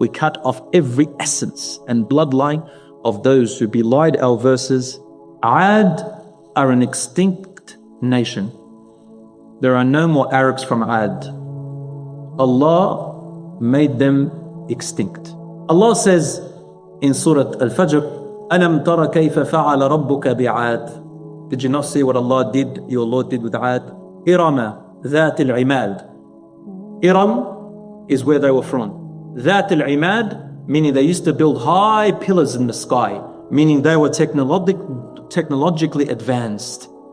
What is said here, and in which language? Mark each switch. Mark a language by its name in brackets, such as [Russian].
[English] We cut off every essence and bloodline of those who belied our verses. Aad are an extinct nation. There are no more Arabs from Aad. Allah made them extinct. Allah says in Surah Al-Fajr, [Arabic] أَلَمْ تَرَ كَيْفَ فَعَلَ رَبُّكَ بِعَادٍ. [English] Did you not see what Allah did, your Lord did with Aad? [Arabic] إِرَمَ ذَاتِ الْعِمَادِ. [English] Iram is where they were from. [Arabic] ذَاتِ الْعِمَادِ, [English] meaning they used to build high pillars in the sky, meaning they were technologically advanced.